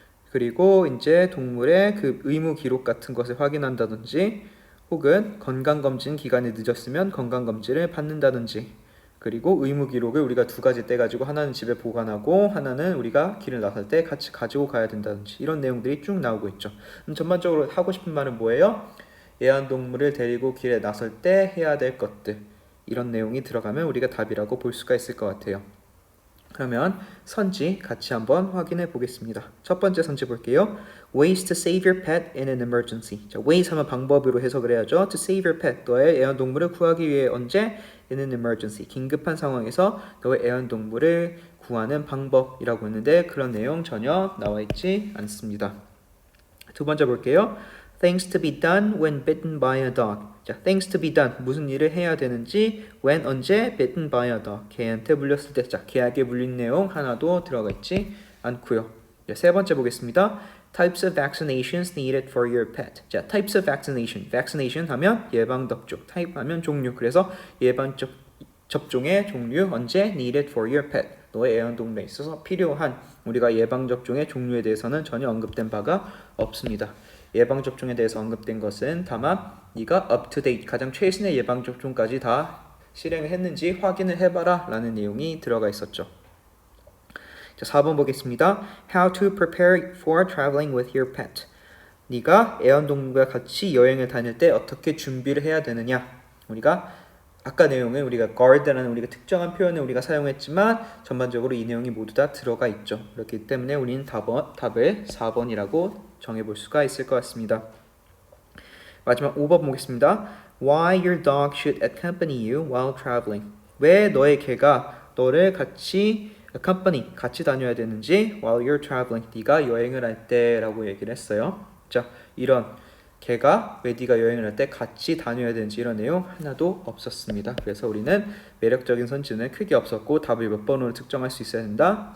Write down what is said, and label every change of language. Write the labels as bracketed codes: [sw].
[ko] 그리고 이제 동물의 그 의무 기록 같은 것을 확인한다든지 혹은 건강검진 기간이 늦었으면 건강검진을 받는다든지 그리고 의무 기록을 우리가 두 가지 떼가지고 하나는 집에 보관하고 하나는 우리가 길을 나설 때 같이 가지고 가야 된다든지 이런 내용들이 쭉 나오고 있죠. 전반적으로 하고 싶은 말은 뭐예요? 애완동물을 데리고 길에 나설 때 해야 될 것들 이런 내용이 들어가면 우리가 답이라고 볼 수가 있을 것 같아요. 그러면 선지 같이 한번 확인해 보겠습니다. 첫 번째 선지 볼게요. [en] Ways to save your pet in an emergency. [ko] 자, ways 하면 방법으로 해석을 해야죠. [en] To save your pet, [ko] 너의 애완동물을 구하기 위해 언제? [en] In an emergency, [ko] 긴급한 상황에서 너의 애완동물을 구하는 방법이라고 했는데 그런 내용 전혀 나와 있지 않습니다. 두 번째 볼게요. [en] Things to be done when bitten by a dog. 자, things to be done. [ko] 무슨 일을 해야 되는지 when 언제 [en] bitten by a dog. [ko] 개한테 물렸을 때. 자, 개에게 물린 내용 하나도 들어가 있지 않고요. 세 번째 보겠습니다. [en] Types of vaccinations needed for your pet. 자, types of vaccination. [ko] vaccination 하면 예방접종, type 하면 종류. 그래서 예방접종의 종류 언제 [en] needed for your pet. [ko] 너의 애완동물에 있어서 필요한 우리가 예방접종의 종류에 대해서는 전혀 언급된 바가 없습니다. 예방접종에 대해서 언급된 것은 다만 네가 [en] up to date [ko] 가장 최신의 예방접종까지 다 실행을 했는지 확인을 해봐라 라는 내용이 들어가 있었죠. 자, 4번 보겠습니다. [en] How to prepare for traveling with your pet. [ko] 네가 애완동물과 같이 여행을 다닐 때 어떻게 준비를 해야 되느냐. 우리가 아까 내용은 우리가 guard라는 우리가 특정한 표현을 우리가 사용했지만 전반적으로 이 내용이 모두 다 들어가 있죠. 그렇기 때문에 우리는 답을 4번이라고 정해볼 수가 있을 것 같습니다. 마지막 5번 보겠습니다. [en] Why your dog should accompany you while traveling. [ko] 왜 너의 개가 너를 같이 같이 다녀야 되는지 [en] while you're traveling. [ko] 네가 여행을 할 때라고 얘기를 했어요. 자, 이런 개가 왜 네가 여행을 할 때 같이 다녀야 되는지 이런 내용 하나도 없었습니다. 그래서 우리는 매력적인 선지는 크게 없었고 답을 몇 번으로 특정할 수 있어야 된다?